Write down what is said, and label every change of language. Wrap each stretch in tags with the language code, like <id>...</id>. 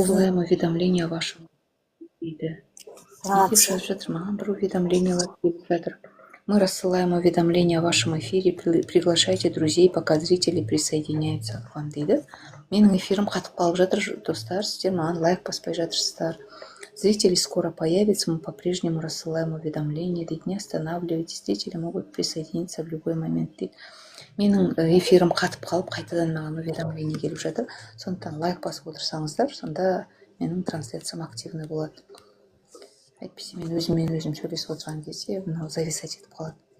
<ru>рассылаем уведомления вашему</ru> <kk>дейді. Не деп жазып жатыр, маған бір уведомлениялар келіп жатыр.</kk> <ru>Мы рассылаем уведомления о вашем эфире, приглашайте друзей, пока зрители присоединяются к вам</ru> <kk>дейді. Менің эфирім қатып қалып жатыр, достар, сіздер маған лайк баспай жатырсыздар.</kk> <ru>Зрители скоро появятся, мы по-прежнему рассылаем уведомления</ru> <kk>дейді.</kk> <ru>Не останавливайтесь, зрители могут присоединиться в любой момент</ru> <kk>дейді. Менің эфирім қатып қалып, қайтадан маған уведомление келіп жатыр. Сондықтан лайк басып отырсаңыздар, сонда менің трансляциям активный болады. Әйтпесе мен өзіммен өзім сөйлесіп отырған кезде мынау зависать етіп қалады.</kk>